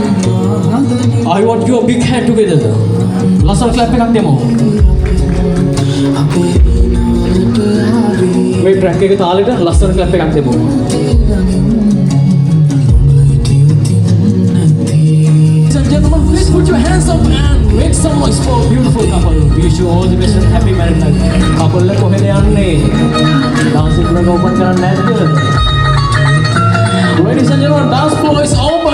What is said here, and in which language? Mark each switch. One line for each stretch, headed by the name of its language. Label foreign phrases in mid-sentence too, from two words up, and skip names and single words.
English: I want you a big hand together. Last clap
Sinhala: එකක් දෙමු. මියුසික් එක තාලෙට ලස්සන ක්ලැප් එකක් දෙමු.
English: Ladies and gentlemen, please put your hands up and make some noise for a beautiful couple. Wish you all the best and happy married life.
Sinhala: Couple එක කොහෙද යන්නේ?
English: dance floor
Sinhala: එක open කරන්න නැද්ද?
English: Ladies and gentlemen, dance floor is open.